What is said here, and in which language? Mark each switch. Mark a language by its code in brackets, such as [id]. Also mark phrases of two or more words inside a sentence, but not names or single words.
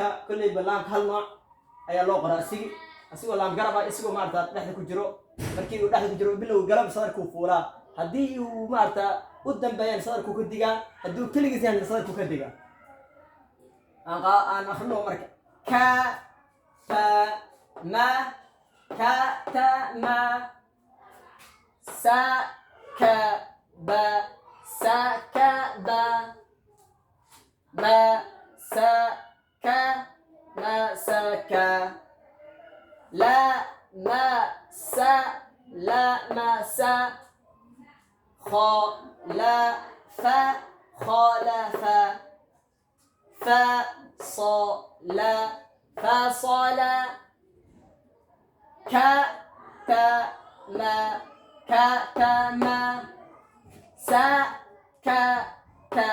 [so] kolleyba laamka hal nooc ayaa loo qoraa, asigoo laam garab ah, isigoo maarata dhexda ku jiro. markii uu dhexda ku jiro bilow galo sadarkuu fuulaa, haddii uu maarata u dambeeyaan sadarku ka digaa, hadduu keligiis yahay sadarku ka digaa. aan akrino marka ka ta ma ka ta ma sa ka ba sa ka ba ma sa ka ma sa ka la ma sa la ma sa خا لا فا خا لا فا فا صا لا فا صا لا كا تا ما كا تا ما سا كا تا